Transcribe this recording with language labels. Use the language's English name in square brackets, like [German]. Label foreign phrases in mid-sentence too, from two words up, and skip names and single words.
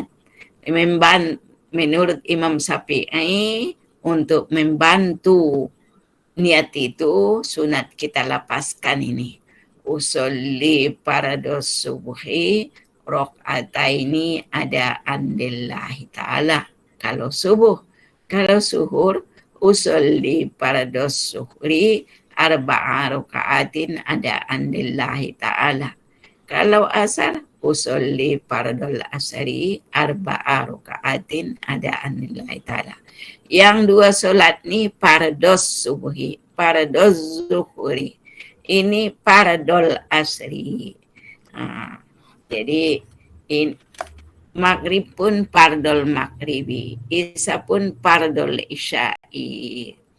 [Malay] Menurut Imam Syafi'i untuk membantu niat itu sunat kita lapaskan ini. [Arabic] أصلي فرض الصبح ركعتين أداء لله تعالى. [Malay] Kalau subuh, kalau zuhur [Arabic] أصلي فرض الظهر أربع ركعات أداء لله تعالى. [Malay] Kalau asar [Arabic] أصلي فرض العصر أربع ركعات أداء لله تعالى. [Malay] Yang dua solat ni [Arabic] فرض الصبح, فرض الظهر. [Malay] Ini [Arabic] فرض العصر. [Malay] Jadi maghrib pun [Arabic] فرض المغرب, [Malay] isya pun [Arabic] فرض العشاء.